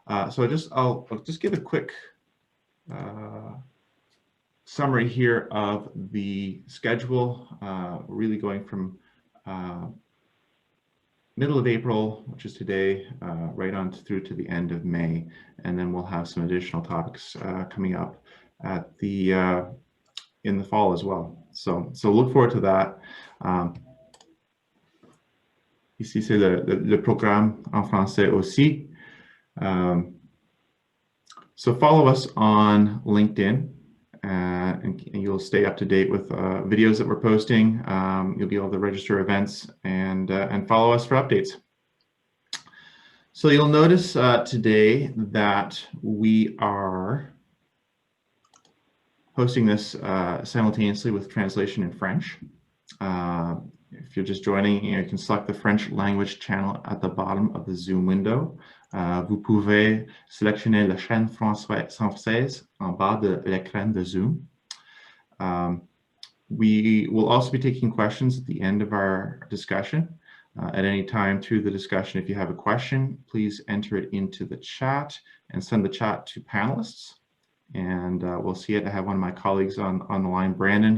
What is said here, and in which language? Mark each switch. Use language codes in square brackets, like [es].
[en] So I'll just give a quick summary here of the schedule, really going from middle of April, which is today, right on through to the end of May, and then we'll have some additional topics coming up at the in the fall as well. So look forward to that. [fr] Ici c'est le programme en français aussi. [en] So follow us on LinkedIn, and you'll stay up to date with videos that we're posting. You'll be able to register events and follow us for updates. So you'll notice today that we are hosting this simultaneously with translation in French. If you're just joining, you can select the French language channel at the bottom of the Zoom window. [fr] Vous pouvez sélectionner la chaîne française en bas de l'écran de Zoom. [en] We will also be taking questions at the end of our discussion. At any time through the discussion, if you have a question, please enter it into the chat and send the chat to panelists. And we'll see it. I have one of my colleagues on the line, Brandon.